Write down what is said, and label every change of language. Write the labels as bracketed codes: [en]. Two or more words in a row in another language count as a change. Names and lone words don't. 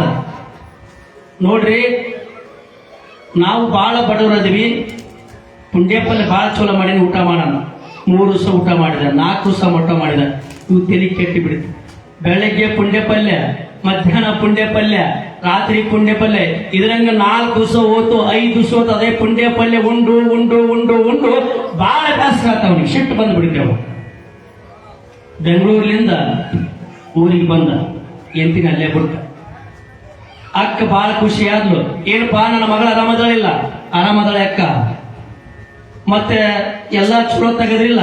[kn] ನೋಡ್ರಿ, ನಾವು ಬಹಳ ಬಡವರದಿವಿ, ಪುಣ್ಯಪಲ್ಯ ಬಹಳ ಚಲೋ ಮಾಡಿ ಊಟ ಮಾಡೋಣ. 3 ದಿವಸ ಊಟ ಮಾಡಿದ, 4 ದಿವಸ ಊಟ ಮಾಡಿದ, ಇವು ತಲೆ ಕೆಟ್ಟಿ ಬಿಡುತ್ತೆ. ಬೆಳಗ್ಗೆ ಪುಣ್ಯಪಲ್ಯ, ಮಧ್ಯಾಹ್ನ ಪುಣ್ಯಪಲ್ಯ, ರಾತ್ರಿ ಪುಣ್ಯಪಲ್ಯ, ಇದ್ರಂಗ 4 ದಿವಸ ಹೋತು, 5 ದಿವಸ ಹೋತು ಅದೇ ಪುಣ್ಯಪಲ್ಯ ಉಂಡು ಉಂಡು ಉಂಡು ಉಂಡು ಬಹಳ ಬೇಸರ ಆಗ್ತಾವನಿಗೆ, ಸಿಟ್ಟು ಬಂದ್ಬಿಡ್ತೇವ. ಬೆಂಗಳೂರಿನಿಂದ ಊರಿಗೆ ಬಂದ, ಎಂತಿನ ಅಲ್ಲೇ ಬಿಟ್ಟ. ಅಕ್ಕ ಬಹಳ ಖುಷಿ ಆದ್ಲು. ಏನಪ್ಪಾ, ನನ್ನ ಮಗಳ ಆರಾಮದಳಿಲ್ಲ? ಆರಾಮದಳೆ ಅಕ್ಕ. ಮತ್ತೆ ಎಲ್ಲ ಚಲೋ ತಗದ್ರಿಲ್ಲ?